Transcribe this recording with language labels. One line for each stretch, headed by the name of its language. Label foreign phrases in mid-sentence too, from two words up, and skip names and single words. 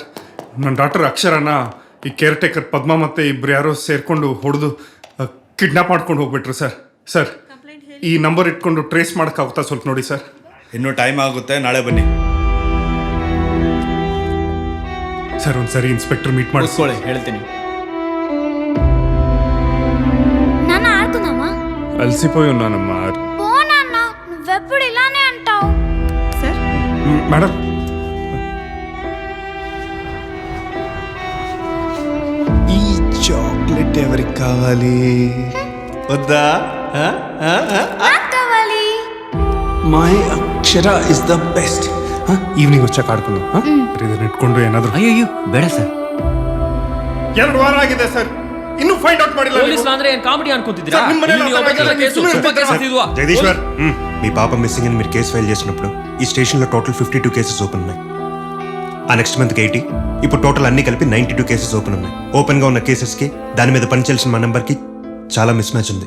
Kannada: ನನ್ನ ಡಾಕ್ಟರ್ ಅಕ್ಷರನ ಈ
English: care taker
Kannada: ಪದ್ಮ ಮತ್ತು ಇಬ್ಬರು ಯಾರೋ ಸೇರಿಕೊಂಡು ಹೊಡೆದು ಕಿಡ್ನಾಪ್ ಮಾಡ್ಕೊಂಡು ಹೋಗ್ಬಿಟ್ರು ಸರ್. ಸರ್ ಈ ನಂಬರ್ ಇಟ್ಕೊಂಡು ಟ್ರೇಸ್ ಮಾಡೋಕ್ಕಾಗುತ್ತಾ ಸ್ವಲ್ಪ ನೋಡಿ ಸರ್. ಇನ್ನೂ ಟೈಮ್ ಆಗುತ್ತೆ, ನಾಳೆ ಬನ್ನಿ ಸರ್. ಒಂದು ಸರಿ
English: inspector meet
Kannada: ಮಾಡಿಸ್ಕೊಳ್ಳಿ, ಹೇಳ್ತೀನಿ.
Telugu: అలసిపోయి ఉన్నానమ్మా. పోనన్నా, నువ్వెప్పుడు ఇలానే అంటావు. మేడం ఈ చాక్లెట్ ఎవరికి కావాలి? వద్దా? కావాలి.
English: my Akshara is the best.
Telugu: ఈవినింగ్ వచ్చాక ఆడుకుందాం.
Kannada: ಇದನ್ನ ಇಟ್ಕೊಂಡು ಏನಾದ್ರು. ಅಯ್ಯೋ ಬೇಡ ಸರ್. 2 ವಾರ ಆಗಿದೆ ಸರ್, ಇನ್ನೂ
English: find out
Kannada: ಮಾಡಿಲ್ಲ. పోలీసులు ಅಂದ್ರೆ ಏನ್ ಕಾಮಿಡಿ ಅನ್ಕೊಂತಿದ್ದೀರಾ?
Telugu: జగదీశ్వర్, మీ పాప మిస్సింగ్ అని మీరు కేసు ఫైల్ చేసినప్పుడు ఈ స్టేషన్లో టోటల్ 52
English: cases open
Telugu: ఉన్నాయి. ఆ
English: next month
Telugu: 80, ఇప్పుడు టోటల్ అన్ని కలిపి 92
English: cases open
Telugu: ఉన్నాయి. ఓపెన్గా ఉన్న కేసెస్కి దాని మీద పనిచేయాల్సిన మా నెంబర్కి చాలా
English: miss match
Telugu: ఉంది.